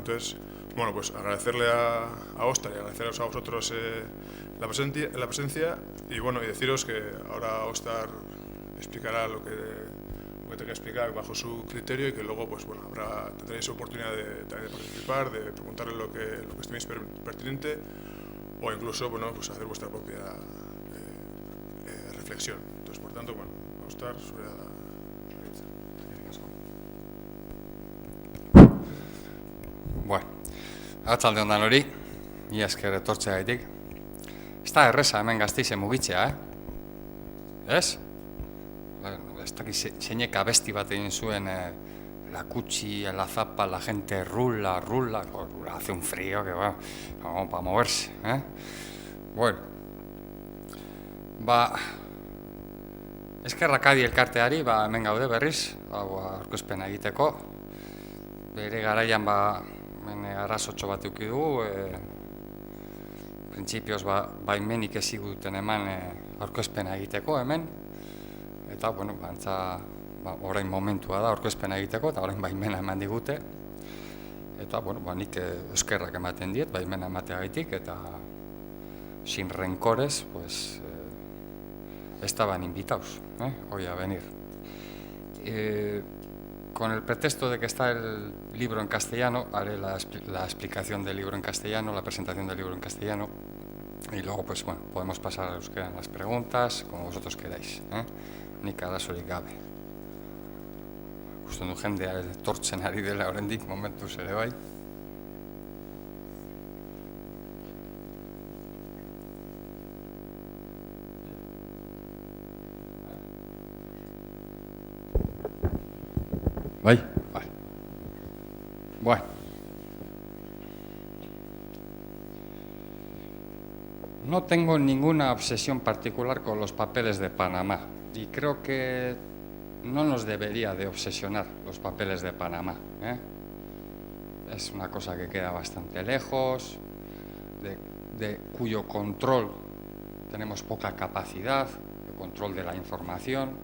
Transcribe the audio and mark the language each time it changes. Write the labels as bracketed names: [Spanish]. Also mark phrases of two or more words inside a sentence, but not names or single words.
[Spanish] Entonces, bueno, pues agradecerle a Óscar y agradeceros a vosotros la presencia y bueno, y deciros que ahora Óscar explicará lo que tenga que explicar bajo su criterio y que luego pues bueno, tendréis oportunidad también de participar, de preguntarle lo que estiméis pertinente o incluso bueno, pues hacer vuestra propia reflexión. Entonces, por tanto, bueno, Óscar, sobre la... [Basque] Bueno, arratsalde on danori, ia esker etortzeagaitik. Ez da erreza hemen Gasteizen mugitzea, Ez? Ez dakit zeinek abesti bat egin zuen [Spanish] la cuchi, la zapa, la gente rula, hace un frío que va, como para moverse, [Basque] Bueno, eskerrak adi elkarteari, hemen gaude berriz, aurkezpena egiteko. Bere garaian arrazotxo bat eduki dugu, printzipioz baimenik ez ziguten eman aurkezpena egiteko hemen, eta, bueno, orain momentua da aurkezpena egiteko, eta orain baimena eman digute, eta, bueno, nik eskerrak ematen diet, baimena emateagaitik, eta [Spanish] sin rencores, pues, estaban invitados hoy a venir. Con el pretexto de que está el libro en castellano, haré la explicación del libro en castellano, la presentación del libro en castellano, y luego, pues bueno, podemos pasar a euskera en las preguntas, como vosotros queráis. [Basque] Nik arazorik gabe. Uste du jendea etortzen ari dela oraindik momentuz ere bai. Bai. [Spanish] Bueno. No tengo ninguna obsesión particular con los papeles de Panamá y creo que no nos debería de obsesionar los papeles de Panamá. Es una cosa que queda bastante lejos, de cuyo control tenemos poca capacidad, de control de la información.